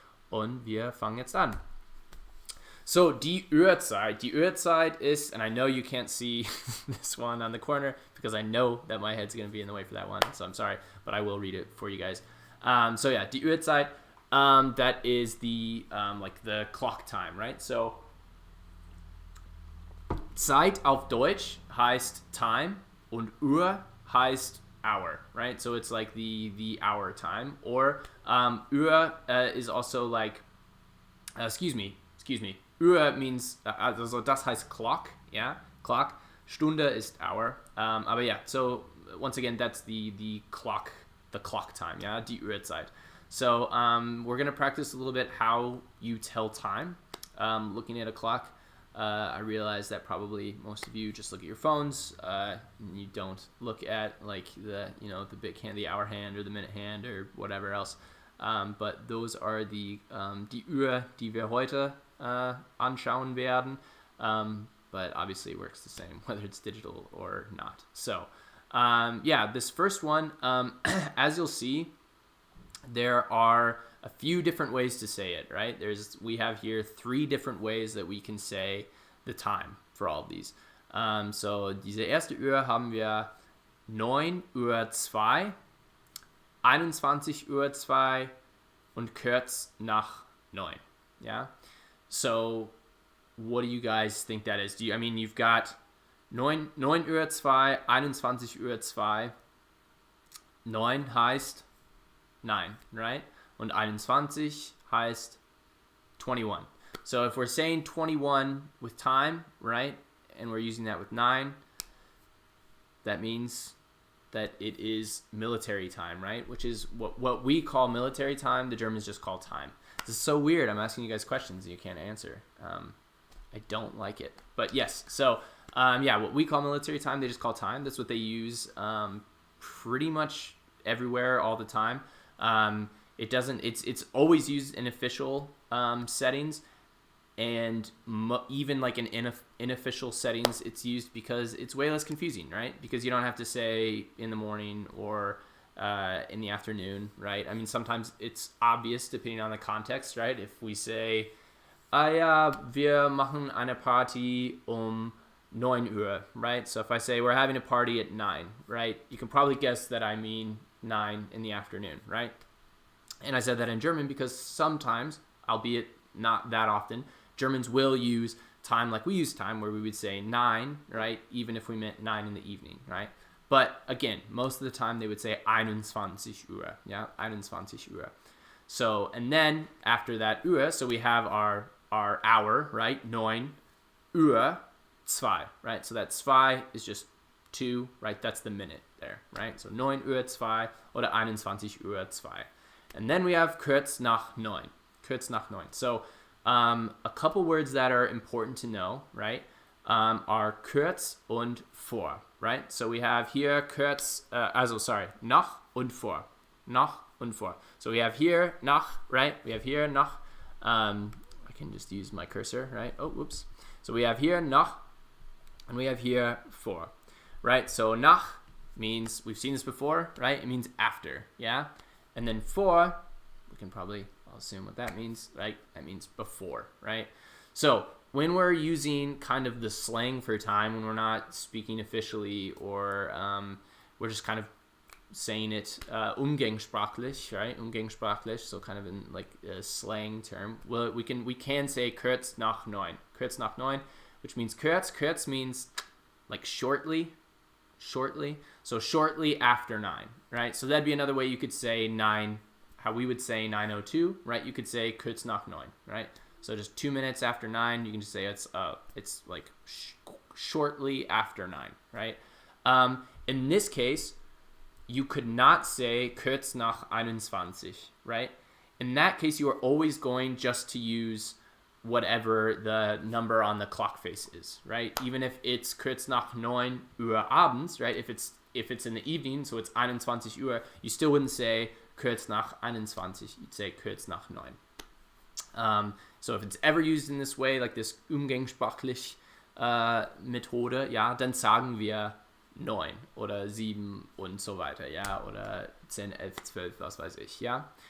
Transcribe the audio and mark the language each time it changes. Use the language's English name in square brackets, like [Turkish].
[German] Und wir fangen jetzt an. So, die Uhrzeit. Die Uhrzeit [English] is, and I know you can't see this one on the corner because I know that my head's going to be in the way for that one. So I'm sorry, but I will read it for you guys. So yeah, [German] die Uhrzeit, [English] that is the, like the clock time, right? [German] So, Zeit auf Deutsch heißt time und Uhr heißt hour, right? [English] So it's like the hour time. Or Uhr is also like, excuse me. Uhr means, [German] also das heißt [English] clock, yeah, clock. [German] Stunde ist hour. Aber [English] yeah, so once again, that's the clock time, yeah, [German] die Uhrzeit. [English] So we're going to practice a little bit how you tell time, looking at a clock. I realize that probably most of you just look at your phones. You don't look at like the big hand, the hour hand, or the minute hand, or whatever else. But those are [German] die Uhr, die wir heute anschauen werden. [English] But obviously it works the same whether it's digital or not. So yeah, this first one, as you'll see, there are a few different ways to say it, right? We have here 3 different ways that we can say the time for all of these. [German] So diese erste Uhr haben wir 9:02, 21:02 und kurz nach 9. [English] Yeah. So what do you guys think that is? You've got 9:02, 21:02. [German] 9 heißt 9, right? Und 21 heißt 21. [English] So if we're saying 21 with time, right, and we're using that with 9, that means that it is military time, right? Which is what we call military time, the Germans just call time. This is so weird. I'm asking you guys questions and you can't answer. I don't like it. But yes, so yeah, what we call military time, they just call time. That's what they use pretty much everywhere all the time. It's always used in official settings, and even like in unofficial settings, it's used because it's way less confusing, right? Because you don't have to say in the morning or in the afternoon, right? I mean, sometimes it's obvious depending on the context, right? If we say, [German] wir machen eine Party 9 Uhr, [English] right? So if I say we're having a party at 9, right? You can probably guess that I mean 9 in the afternoon, right? And I said that in German because sometimes, albeit not that often, Germans will use time like we use time, where we would say 9, right? Even if we meant 9 in the evening, right? But again, most of the time they would say 21 Uhr, yeah, 21 Uhr. So, and then after that Uhr, so we have our hour, right? 9:02, right? So that 2 is just 2, right? That's the minute there, right? So 9:02 oder 21:02. And then we have [German] kurz nach 9. Kurz nach 9. [English] So a couple words that are important to know, right, are kurz und vor, right? So we have here kurz, nach und vor. [German] Nach und vor. [English] So we have here nach, right? We have here nach. I can just use my cursor, right? Oh, whoops. So we have here nach, and we have here vor, right? So nach means, we've seen this before, right? It means after, yeah? And then vor, we can probably, I'll assume what that means, right? That means before, right? So when we're using kind of the slang for time, when we're not speaking officially, or we're just kind of saying it umgangssprachlich, right? Umgangssprachlich, so kind of in like a slang term. Well, we can say [German] kurz nach 9. Kurz nach 9, [English] which means kurz. Kurz means like shortly. So shortly after 9, right? So that'd be another way you could say 9, how we would say 9:02, right? You could say [German] kurz nach 9, [English] right? So just 2 minutes after 9, you can just say it's like shortly after 9, right? In this case, you could not say [German] kurz nach 21, [English] right? In that case, you are always going just to use whatever the number on the clock face is, right? Even if it's [German] kurz nach 9 Uhr abends, [English] right? If it's in the evening, so it's 21 Uhr, you still wouldn't say [German] kurz nach 21, [English] you'd say [German] kurz nach 9. [English] So if it's ever used in this way, like this [German] umgangssprachlich Methode, ja, dann sagen wir 9 oder 7 und so weiter, ja, oder 10, 11, 12, was weiß ich, ja.